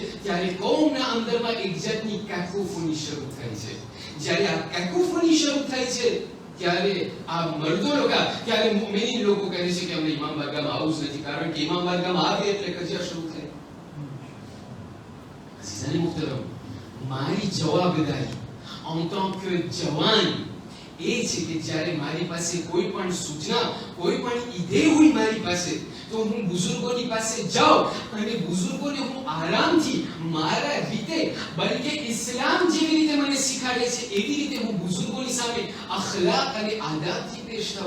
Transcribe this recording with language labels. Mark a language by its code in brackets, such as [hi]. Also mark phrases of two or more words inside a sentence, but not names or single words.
[gu] ત્યારે કોમના અંદરમાં એક જાતની કેકોફોની શરૂ થાય છે. જ્યારે આ કેકોફોની શરૂ થાય છે, ત્યારે આ મર્દો લોકો ત્યારે મુમિનીન લોકો કહે છે કે અમને ઇમામ બારગાહમાં આવું જ નથી, કારણ કે ઇમામ બારગાહમાં આવે એટલે કજિયા શરૂ થાય. અઝીઝાને મુહતરમ, મારી જવાબદારી [fr] en tant que [gu] જવાન એ છે કે જ્યારે મારી પાસે કોઈ પણ સૂચના, કોઈ પણ ઈદે હોય મારી પાસે, તો હું બુઝુર્ગોની પાસે જાઉં અને બુઝુર્ગોને હું આરામથી મારા રીતે, બલકે ઇસ્લામ જેવી રીતે મને શીખવાડે છે એવી રીતે હું બુઝુર્ગોની સામે અખલાક અને આદાબથી પેશ થાઉં.